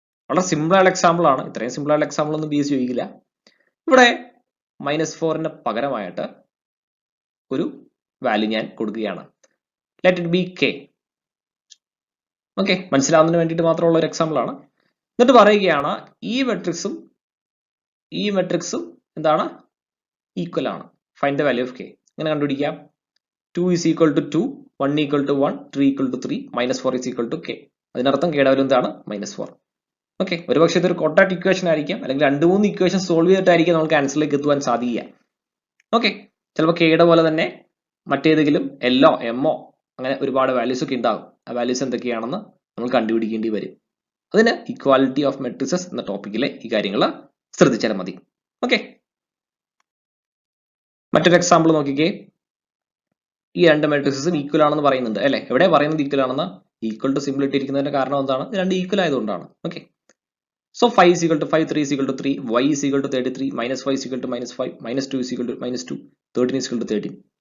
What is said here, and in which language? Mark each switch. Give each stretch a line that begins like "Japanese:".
Malayalam: വളരെ സിമ്പിൾ ആയ എക്സാമ്പിൾ ആണ്. ഇത്രയും സിമ്പിൾ ആയ എക്സാമ്പിൾ ഒന്നും BS ചോദിക്കില്ല. ഇവിടെ -4ന് പകരമായിട്ട് ഒരു വാല്യൂ ഞാൻ കൊടുക്കുകയാണ്.
English: Let it be K.
Malayalam: Okay, മനസ്സിലാവുന്നതിന് വേണ്ടിയിട്ട് മാത്രമുള്ള ഒരു എക്സാമ്പിൾ ആണ്. എന്നിട്ട് പറയുകയാണ് ഈ മെട്രിക്സും എന്താണ്? ഈക്വൽ ആണ്.
English: Find the value of K.
Malayalam: ഇങ്ങനെ കണ്ടുപിടിക്കാം.
English: 2 is equal to 2, 1 equal to 1, 3 equal to 3, -4 is equal to K.
Malayalam: അതിനർത്ഥം K യുടെ വാല്യൂ എന്താണ്? -4. ഓക്കെ, ഒരുപക്ഷെ ഇതൊരു കോട്ടാക്ട് ഇക്വേഷൻ ആയിരിക്കാം, അല്ലെങ്കിൽ 2-3 ഇക്വേഷൻ സോൾവ് ചെയ്തിട്ടായിരിക്കും നമുക്ക് ആൻസറിലേക്ക് എത്തുവാൻ സാധിക്കുക. ഓക്കെ, ചിലപ്പോൾ Kയുടെ പോലെ തന്നെ മറ്റേതെങ്കിലും L ഓ M ഓ അങ്ങനെ ഒരുപാട് വാല്യൂസ് ഒക്കെ ഉണ്ടാകും. ആ വാല്യൂസ് എന്തൊക്കെയാണെന്ന് നമ്മൾ കണ്ടുപിടിക്കേണ്ടി വരും. അതിന് ഇക്വാലിറ്റി ഓഫ് മെട്രിസസ് എന്ന ടോപ്പിക്കിലെ ഈ കാര്യങ്ങൾ ശ്രദ്ധിച്ചാൽ മതി. ഓക്കെ, മറ്റൊരു എക്സാമ്പിൾ നോക്കിക്കേ. ഈ രണ്ട് മെട്രിക്സും ഈക്വൽ ആണെന്ന് പറയുന്നുണ്ട് അല്ലെ. എവിടെ പറയുന്നത് ഈക്വൽ ആണെന്ന്? ഈക്വൽ ടു സിമ്പിൾ ഇട്ടിരിക്കുന്നതിന്റെ കാരണം എന്താണ്? രണ്ട് ഈക്വൽ ആയതുകൊണ്ടാണ്.
English: Okay, so 5 is equal to 5, 3 is equal to 3, y is equal to 33, -5 is equal to -5, -2 is equal to -2, 13 is equal to 13.